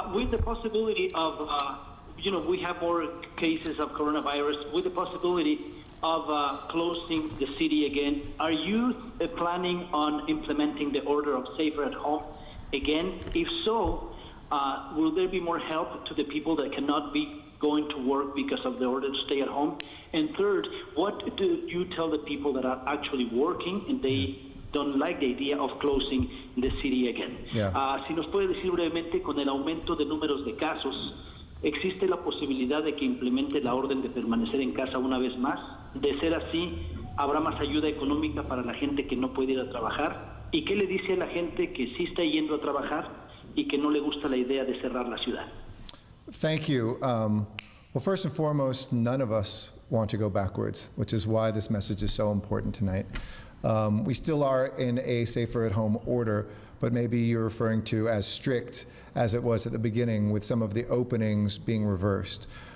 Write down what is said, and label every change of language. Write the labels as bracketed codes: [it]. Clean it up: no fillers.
[en] With the possibility of, we have more cases of coronavirus, with the possibility of closing the city again, are you planning on implementing the order of safer at home again? If so, will there be more help to the people that cannot be going to work because of the order to stay at home? And third, what do you tell the people that are actually working and they don't like the idea of closing the city again? Yeah. [es] Si nos puede decir brevemente, con el aumento de números de casos, ¿existe la posibilidad de que implemente la orden de permanecer en casa una vez más? De ser así, ¿habrá más ayuda económica para la gente que no puede ir a trabajar? ¿Y qué le dice a la gente que sí está yendo a trabajar y que no le gusta la idea de cerrar la ciudad? [en] Thank you. Well, first and foremost, none of us want to go backwards, which is why this message is so important tonight. We still are in a safer at home order, but maybe you're referring to as strict as it was at the beginning, with some of the openings being reversed.